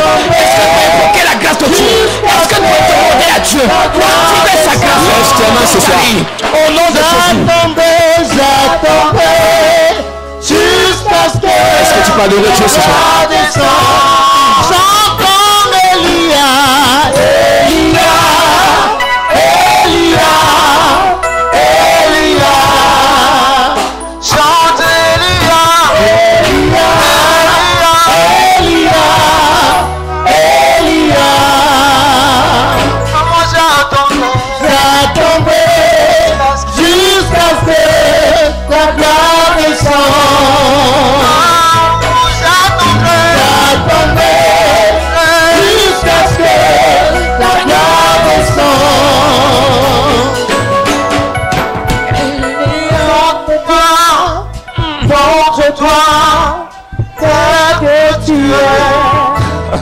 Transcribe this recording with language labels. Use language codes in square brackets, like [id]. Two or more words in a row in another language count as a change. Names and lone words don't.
[fr] Est-ce que tu peux invoquer la grâce de Dieu? Est-ce que tu peux demander à Dieu d'activer sa grâce? Ce soir, au nom de Jésus. Est-ce que tu peux adorer Dieu ce soir? Chante comme Elia, Elia, Elia, Elia. Chante Elia, Elia, Elia, Elia. Comment j'ai tombé jusqu'à ce que la gloire descende. Montre-toi tel que tu es.